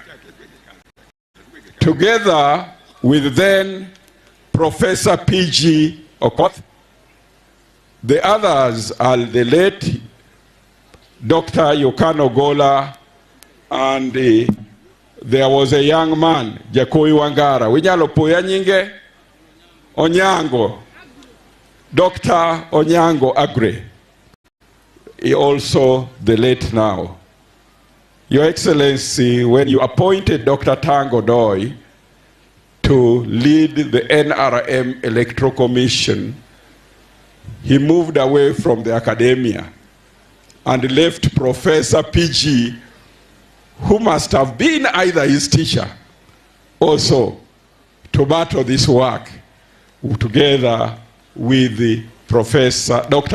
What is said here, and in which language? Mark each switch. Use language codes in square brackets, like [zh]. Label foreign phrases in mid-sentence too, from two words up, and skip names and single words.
[en] Together with then Professor P.G. Okoth. The others are the late Dr. Yokano Gola, and there was a young man, Jakoi Wangara. [luo] Winyalo poya nyinge? Onyango. [en] Dr. Onyango Agre. He also the late now. Your Excellency, when you appointed Dr. Tango Doi to lead the NRM Electoral Commission, he moved away from the academia and left Professor PG, who must have been either his teacher also, to battle this work together with the Professor Dr.